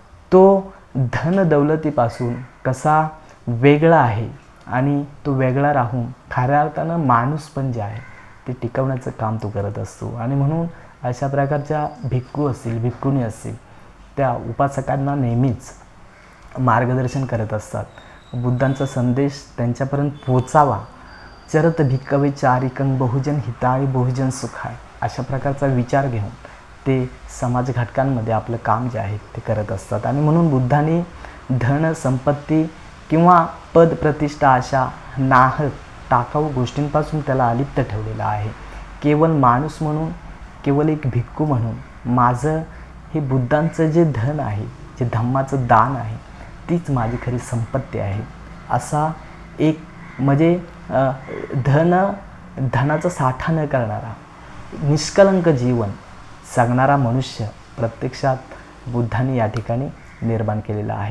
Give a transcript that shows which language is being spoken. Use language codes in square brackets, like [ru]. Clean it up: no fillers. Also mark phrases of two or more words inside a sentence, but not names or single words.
[mr] तो धन दौलतीपासून कसा वेगळा आहे आणि तो वेगळा राहून खऱ्या अर्थानं माणूस पण जे आहे ते टिकवण्याचं काम तो करत असतो. आणि म्हणून अशा प्रकारच्या भिक्खू असतील, भिक्खुनी असतील, त्या उपासकांना नेहमीच मार्गदर्शन करत असतात. बुद्धांचा संदेश त्यांच्यापर्यंत पोचावा. [pi] चरत भिक्खवे चारिकं बहुजन हिताय बहुजन सुखाय, [mr] अशा प्रकारचा विचार घेऊन ते समाज घटकांमध्ये आपलं काम जे आहे ते करत असतात. आणि म्हणून बुद्धांनी धन, संपत्ती किंवा पद, प्रतिष्ठा अशा नाहक टाकाऊ गोष्टींपासून त्याला अलिप्त ठेवलेलं आहे. केवळ माणूस म्हणून, केवळ एक भिक्खू म्हणून माझं हे बुद्धांचं जे धन आहे, जे धम्माचं दान आहे, तीच माझी खरी संपत्ती आहे, असा एक म्हणजे धनाचा साठा न करणारा निष्कलंक जीवन जगणारा मनुष्य प्रत्यक्षात बुद्धांनी या ठिकाणी निर्माण केलेला आहे.